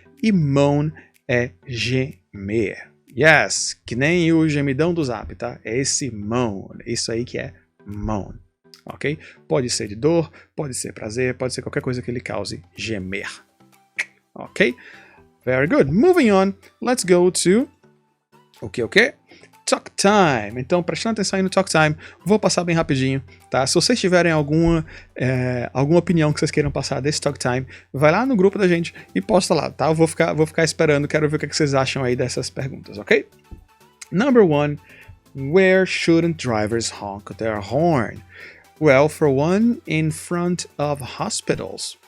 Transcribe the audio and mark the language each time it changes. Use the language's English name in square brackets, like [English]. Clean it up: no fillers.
[Portuguese] E moan é gemer. Yes, que nem o gemidão do Zap, tá? É esse moan, isso aí que é moan, ok? Pode ser de dor, pode ser prazer, pode ser qualquer coisa que ele cause gemer, ok? [English] Very good. Moving on, let's go to [Portuguese] o que? [English] Talk time. [Portuguese] Então, prestando atenção aí no talk time, vou passar bem rapidinho, tá? Se vocês tiverem alguma opinião que vocês queiram passar desse talk time, vai lá no grupo da gente e posta lá, tá? Eu vou ficar esperando, quero ver o que vocês acham aí dessas perguntas, ok? [English] Number 1, where shouldn't drivers honk their horn? Well, for one, in front of hospitals.